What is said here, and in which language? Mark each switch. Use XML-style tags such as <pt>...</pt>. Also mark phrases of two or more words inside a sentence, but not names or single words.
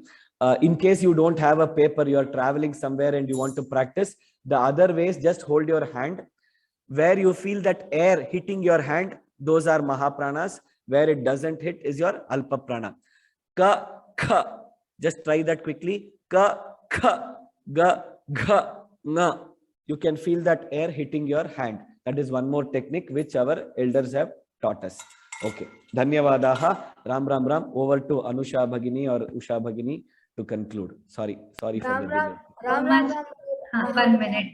<en>In case you don't have a paper, you are traveling somewhere and you want to practice, the other ways, just hold your hand. Where you feel that air hitting your hand, those are Mahapranas. Where it doesn't hit is your Alpa Prana.</en> <sa>Ka, kha.</sa> <en>Just try that quickly.</en> <sa>Ka, kha, ga, gha, nga.</sa> <en>You can feel that air hitting your hand. That is one more technique which our elders have taught us. Okay. Dhanyavadaha. Ram. Over to Anusha Bhagini or Usha Bhagini to conclude. Sorry for the delay. Ram. 1 minute.</en>